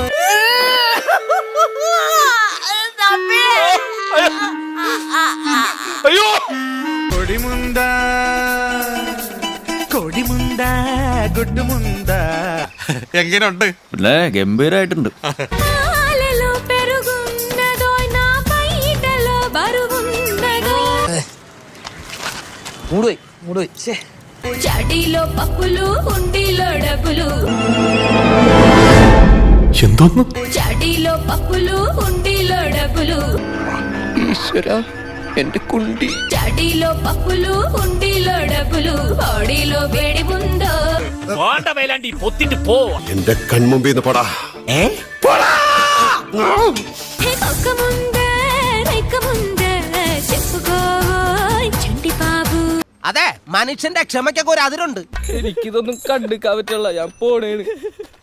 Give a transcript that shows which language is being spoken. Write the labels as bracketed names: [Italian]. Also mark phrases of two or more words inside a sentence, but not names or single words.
[Malayalam] അയ്യോ, കൊടിമുണ്ട കൊടിമുണ്ട ഗുഡുമുണ്ട. എങ്ങനെയുണ്ട്? ഗംഭീരായിട്ടുണ്ട്. [Telugu] చడిలో పప్పులు ఉండిలో డబ్బులు. [Malayalam] എന്തോന്നു? [Telugu] చడిలో పప్పులు ఉండిలో డబ్బులు. [Malayalam] ഈശ്വരാ, എന്റെ കുണ്ടി. [Telugu] చడిలో పప్పులు ఉండిలో డబ్బులు. బాడీలో వేడి ఉందో. [Malayalam] പൊത്തിട്ട് പോ. എന്റെ കൺമുമ്പിൽ നിന്ന് പോടാ. [Telugu] ఒక్క ముందే రెక్క ముందే చెప్పుకోవోయ్ చంటి బాబు. [Malayalam] അതെ, മനുഷ്യന്റെ ക്ഷമയ്ക്കൊക്കെ ഒരു അതിരുണ്ട്. എനിക്കിതൊന്നും കണ്ടുക്കാൻ പറ്റുള്ള, ഞാൻ പോണേണ്.